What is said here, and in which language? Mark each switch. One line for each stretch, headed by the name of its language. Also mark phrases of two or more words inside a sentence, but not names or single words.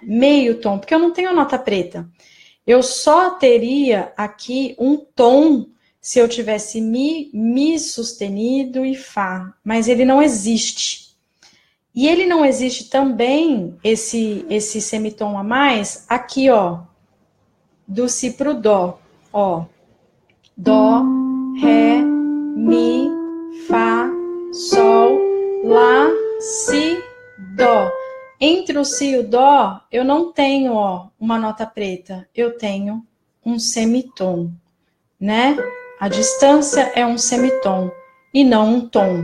Portuguese: Meio tom, porque eu não tenho nota preta. Eu só teria aqui um tom se eu tivesse mi sustenido e fá, mas ele não existe. E ele não existe também, esse semitom a mais, aqui, ó, do si pro dó, ó. Dó, ré, mi, fá, sol, lá, si, dó. Entre o si e o dó, eu não tenho, ó, uma nota preta, eu tenho um semitom, né? A distância é um semitom e não um tom.